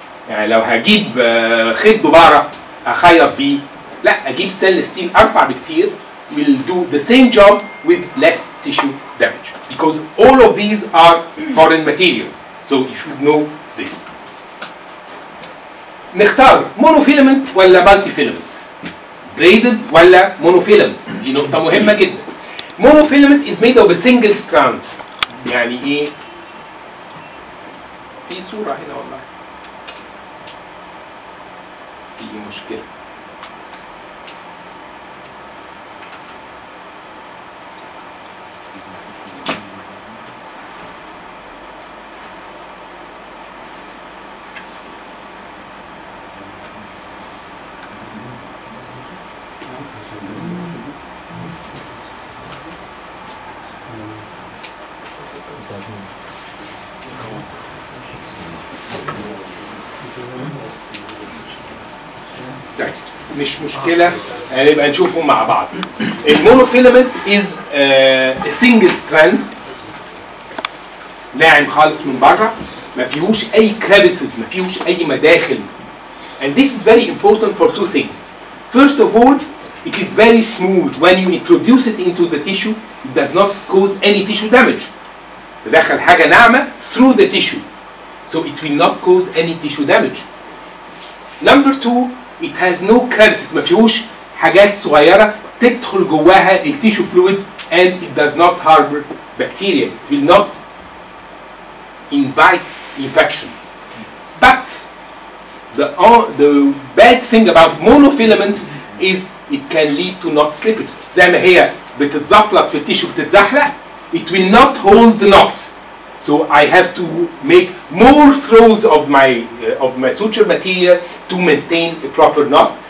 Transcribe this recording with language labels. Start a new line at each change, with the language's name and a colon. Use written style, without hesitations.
Arabic: يعني لو هجيب خيط دبارة اخيط بيه، لا اجيب ستانلس ستيل ارفع بكتير
English: will do the same job with less tissue damage, because all of these are foreign materials, so you should know this.
Arabic: نختار مونوفيلامنت ولا مالتي فيلامنت؟ braided ولا monofilament؟ دي نقطة مهمة جدا.
English: monofilament is made of a single strand.
Arabic: يعني ايه؟ في صورة هنا والله. في مشكلة. مش مشكلة، نبقى نشوفهم مع بعض. المونوفيلامنت
English: is a single strand
Arabic: ناعم خالص من بره، ما فيهوش أي crevices، ما فيهوش أي مداخل.
English: And this is very important for two things. First of all, it is very smooth. When you introduce it into the tissue, it does not cause any tissue damage.
Arabic: تدخل حاجة ناعمة
English: through the tissue, so it will not cause any tissue damage. Number two, it has no crevices،
Arabic: ما فيهوش حاجات صغيرة تدخل جواها التيشو
English: fluids, and it does not harbor bacteria. It will not invite infection. But the bad thing about monofilaments is it can lead to knot slippage.
Arabic: زي ما هي بتتزفلط في التيشو بتتزحلق,
English: it will not hold the knot. So I have to make more throws of my suture material to maintain a proper knot.